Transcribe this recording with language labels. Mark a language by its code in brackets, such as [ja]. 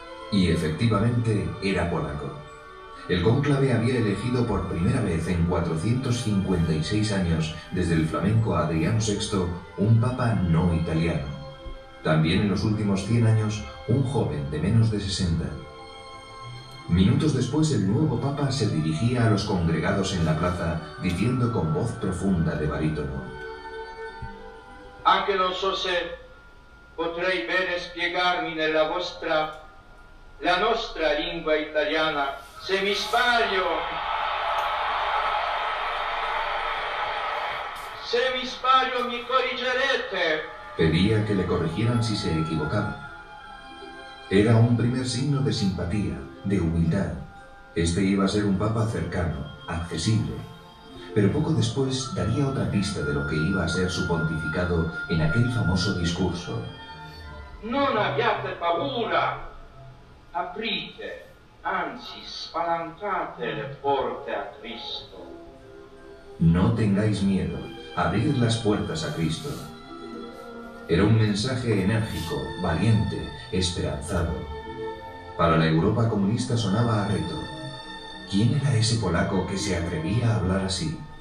[es] Y efectivamente era polaco. El cónclave había elegido por primera vez en 456 años, desde el flamenco Adriano VI, un papa no italiano. También en los últimos 100 años, un joven de menos de 60. Minutos después, el nuevo papa se dirigía a los congregados en la plaza, diciendo con voz profunda de barítono: [it] Anche non so se potrei bene spiegarmi nella la nostra lingua italiana. Se mi sbaglio mi corrigerete. [es] Pedía que le corrigieran si se equivocaba. Era un primer signo de simpatía, de humildad. Este iba a ser un papa cercano, accesible. Pero poco después daría otra pista de lo que iba a ser su pontificado en aquel famoso discurso. [it] Non abbiate paura, aprite, anzi spalancate le porte a Cristo. [es] No tengáis miedo, abrid las puertas a Cristo. Era un mensaje enérgico, valiente, esperanzado. Para la Europa comunista sonaba a reto. ¿Quién era ese polaco que se atrevía a hablar así?